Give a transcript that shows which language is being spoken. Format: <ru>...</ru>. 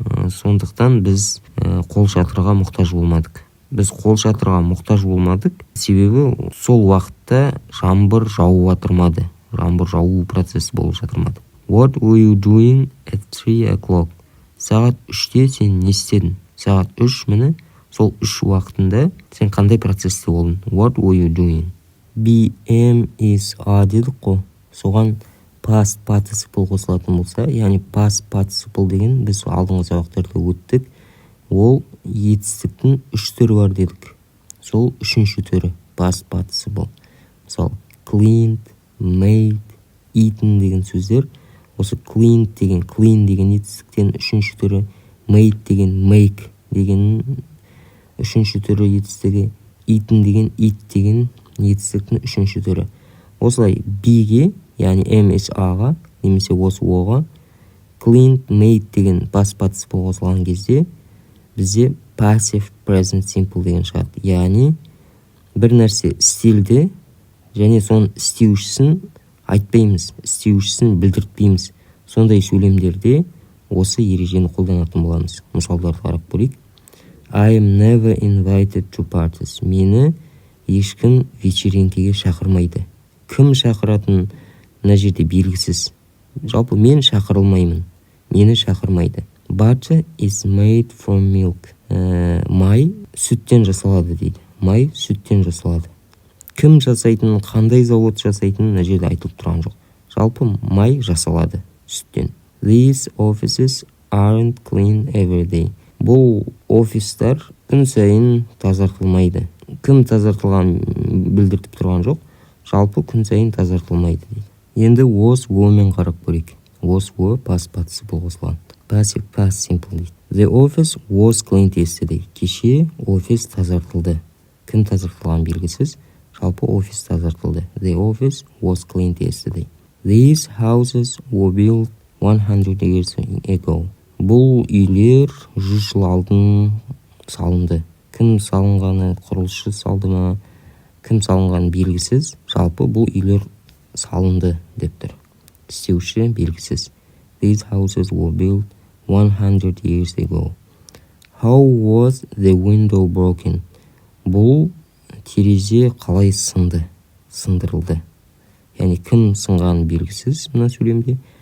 <kk>Сондықтан біз қол шатырға мұқтаж болмадық. Біз қол шатырға мұқтаж болмадық, себебі сол уақытта жаңбыр жауып жатырмады. Жаңбыр жауу процесі болып жатырмады.</kk> <en>What were you doing at 3 o'clock?</en> <kk>Сағат 3-те сен не істедің? Сағат 3 міне, сол 3 уақытында сен қандай процесте болдың?</kk> <en>What were you doing?</en> <kk>Be, am, is, are дедік қой. Соған past participle қосылатын болса, яғни past participle деген біз алдыңғы сабақтарда өттік. Ол етістіктің 3 түрі бар дедік. Сол 3-ші түрі past participle. Мысалы, cleaned, made, eaten деген сөздер. Осы clean деген етістіктен 3-ші түрі, made деген make деген 3-ші түрі етістігі, eaten деген eat деген етістіктің 3-ші түрі. Осылай be-ге, яғни am, is, are-ға, немесе was, were-ға, cleaned, made деген past participle қосылған кезде бізде passive present simple деген шығады. Яғни бір нәрсе істелді және соның істеушісін айтпаймыз, істеушісін білдіртпейміз. Сондай сөйлемдерде осы ережені қолданатын боламыз. Мысалдарды қарап көрейік.</kk> <en>I am never invited to parties.</en> <kk>Мені ешкім вечеринкеге шақырмайды. Кім шақыратын мына жерде белгісіз. Жалпы мен шақырылмаймын. Мені шақырмайды.</kk> <en>Butter is made from milk.</en> <kk>Май сүттен жасалады дейді. Май сүттен жасалады. Кім жасайтын, қандай завод жасайтын мына жерде айтылып тұрған жоқ. Жалпы май жасалады сүттен.</kk> <en>These offices aren't clean every day.</en> <kk>Бұл офистар күн сайын тазартылмайды. Кім тазартылған білдіртіп тұрған жоқ. Жалпы күн сайын тазартылмайды дейді. Енді was, were мен қарап көрейік. Was, were past participle қосылған.</kk> <en>Passive past simple</en> <kk>дейді.</kk> <en>The office was cleaned yesterday.</en> <kk>Кеше офис тазартылды. Кім тазартылған белгісіз. Жалпы офис тазартылды.</kk> <en>The office was cleaned yesterday. These houses were built 100 years ago.</en> <kk>Бұл үйлер 100 жыл алдын салынды. Кім салынғаны, құрылысшы салды ма, кім салынғаны белгісіз. Жалпы бұл үйлер салынды деп тұр. Істеуші белгісіз.</kk> <en>These houses were built 100 years ago. How was the window broken?</en> <kk>Бұл терезе қалай сынды, сындырылды. Яғни кім сынғаны белгісіз мына сөйлемде.</kk>